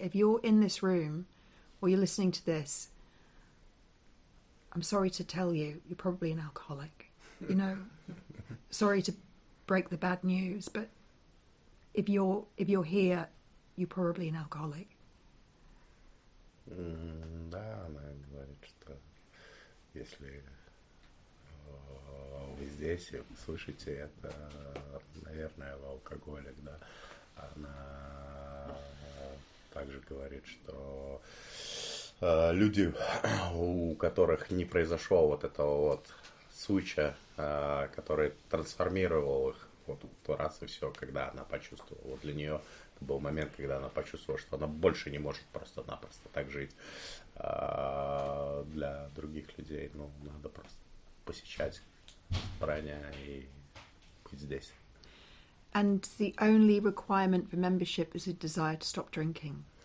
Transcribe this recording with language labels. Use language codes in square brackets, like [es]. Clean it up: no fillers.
[en] If you're in this room or you're listening to this, I'm sorry to tell you, you're probably an alcoholic. Sorry to break the bad news, but if you're here, you're probably an alcoholic. [ru] Да, она говорит, что если вы здесь и вы слышите это, наверное, вы алкоголик, да. Она также говорит, что люди, у которых не произошел вот этого вот случая, который трансформировал их вот раз и все, когда она почувствовала. Вот для нее это был момент, когда она почувствовала, что она больше не может просто-напросто так жить. Для других людей, надо просто посещать собрания и быть здесь. [en] And the only requirement for membership is a desire to stop drinking.